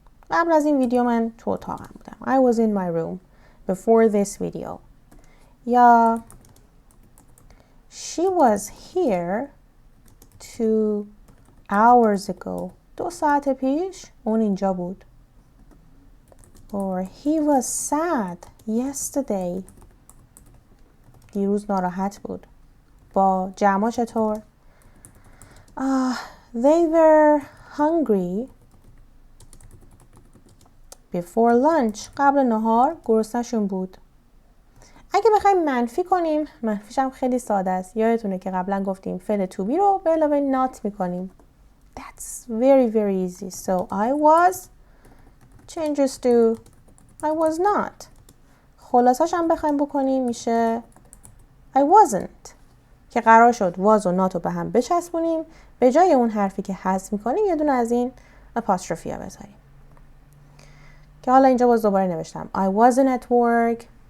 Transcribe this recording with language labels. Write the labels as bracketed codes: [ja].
[fa] قبل از این ویدیو من تو اتاقم بودم. [en] I was in my room before this video. یا she was here 2 hours ago. [fa] 2 ساعت پیش اون اینجا بود. [en] Or he was sad yesterday. [fa] دیروز ناراحت بود. با جمع چطور؟ [en] They were hungry before lunch. [fa] قبل نهار گرسنه‌شون بود. اگه بخوایم منفی کنیم، منفیش هم خیلی ساده است. یادتونه که قبلا گفتیم فعل to be رو به علاوه not میکنیم. [en] That's very very easy. So I was changes to I was not. [fa] خلاصش هم بخوایم بکنیم میشه [en] I wasn't. [fa] که قرار شد was و not رو به هم بچسبونیم. به جای اون حرفی که حذف میکنیم یه دونه از این apostrophe ها بذاریم. که حالا اینجا باز دوباره نوشتم [en] I wasn't at work.